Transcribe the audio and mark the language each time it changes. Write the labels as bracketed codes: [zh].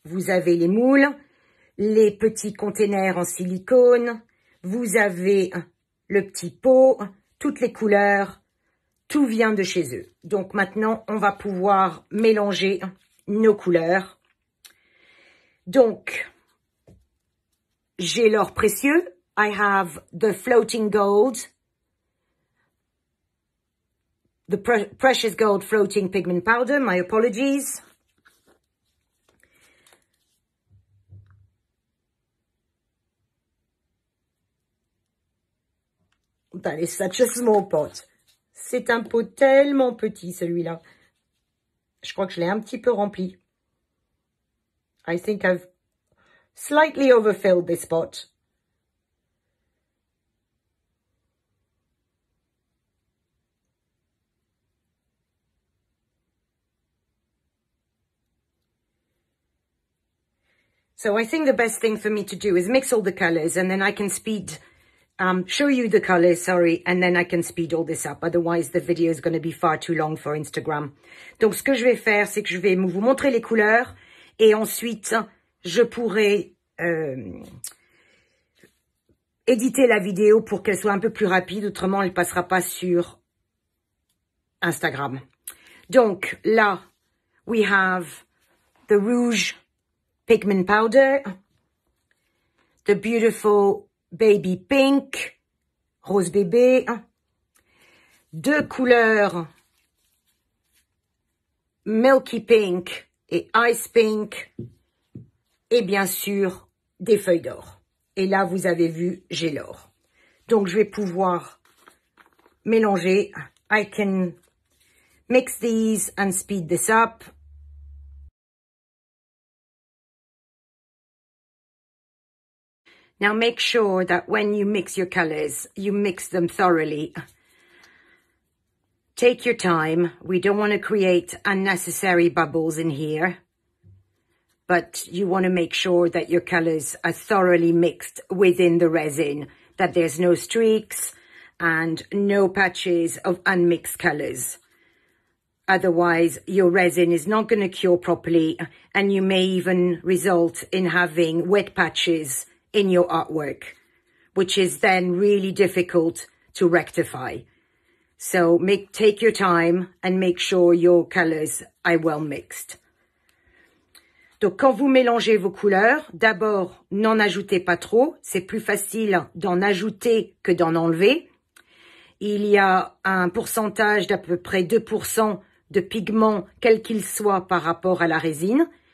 [fr] Vous avez les moules, les petits containers en silicone, vous avez le petit pot, toutes les couleurs, tout vient de chez eux. Donc maintenant, on va pouvoir mélanger nos couleurs. Donc, j'ai l'or précieux. [en] I have the floating gold, the precious gold floating pigment powder. My apologies. That is such a small pot. [fr] C'est un pot tellement petit, celui-là. Je crois que je l'ai un petit peu rempli. [en] I think I've slightly overfilled this spot. So I think the best thing for me to do is mix all the colors, and then I can show you the colors, sorry, and then I can speed all this up. Otherwise, the video is going to be far too long for Instagram. [fr] Donc, ce que je vais faire, c'est que je vais vous montrer les couleurs, et ensuite, je pourrai éditer la vidéo pour qu'elle soit un peu plus rapide, autrement, elle passera pas sur Instagram. Donc, là, [en] we have the rouge pigment powder, the beautiful baby pink, [fr] rose bébé, deux couleurs [en] milky pink et ice pink, [fr] et bien sûr des feuilles d'or. Et là, vous avez vu, j'ai l'or. Donc, je vais pouvoir mélanger. [en] I can mix these and speed this up. Now make sure that when you mix your colors, you mix them thoroughly. Take your time. We don't want to create unnecessary bubbles in here, but you want to make sure that your colors are thoroughly mixed within the resin, that there's no streaks and no patches of unmixed colors. Otherwise, your resin is not going to cure properly, and you may even result in having wet patches in your artwork, which is then really difficult to rectify. So take your time and make sure your colors are well mixed. [fr] Donc, quand vous mélangez vos couleurs, d'abord, n'en ajoutez pas trop. C'est plus facile d'en ajouter que d'en enlever. Il y a un pourcentage d'à peu près 2% de pigment, quel qu'il soit, par rapport à la résine.